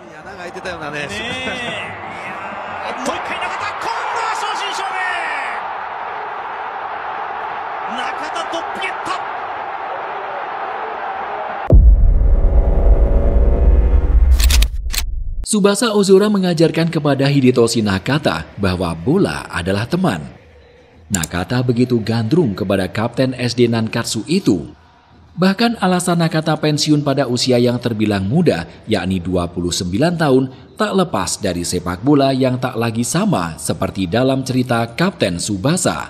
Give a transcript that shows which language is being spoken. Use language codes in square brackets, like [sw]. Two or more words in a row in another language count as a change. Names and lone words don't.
[ja] 穴が開いてたようなね。もう一回中田、今度は正真正銘。中田ドッピゲッタ。 [id] Tsubasa Ozora mengajarkan kepada Hidetoshi Nakata bahwa bola adalah teman. Nakata begitu gandrung kepada kapten SD Nankatsu itu. Bahkan alasan Nakata pensiun pada usia yang terbilang muda, yakni 29 tahun, tak lepas dari sepak bola yang tak lagi sama seperti dalam cerita Kapten Tsubasa.